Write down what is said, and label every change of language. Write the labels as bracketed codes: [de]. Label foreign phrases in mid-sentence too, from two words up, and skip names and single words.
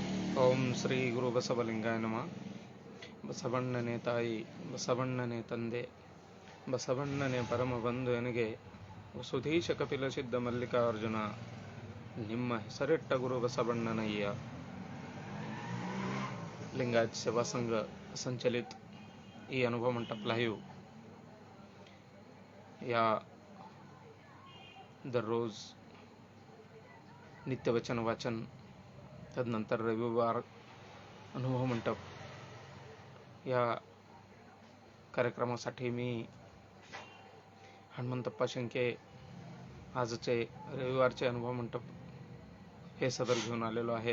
[kn] ಓಂ ಶ್ರೀ ಗುರು ಬಸವಲಿಂಗಾಯ ನಮಃ. ಬಸವಣ್ಣನೇ ತಾಯಿ, ಬಸವಣ್ಣನೇ ತಂದೆ, ಬಸವಣ್ಣನೇ ಪರಮ ಬಂಧು ಎನಗೆ ಸುಧೀಶ ಕಪಿಲ ಸಿದ್ಧ ಮಲ್ಲಿಕಾರ್ಜುನ, ನಿಮ್ಮ ಹೆಸರಿಟ್ಟ ಗುರು बसवಣ್ಣನಯ್ಯ. [mr] लिंगायत सेवा संघ संचलित ई अनुभव मंडप लाईव्ह या दररोज नित्यवचन वाचन, तदनंतर रविवार अनुभव मंडप या कार्यक्रमासाठी मी हनुमंतप्पा शेंके आजचे रविवारचे अनुभव मंडप हे सदर घेऊन आलेलो आहे.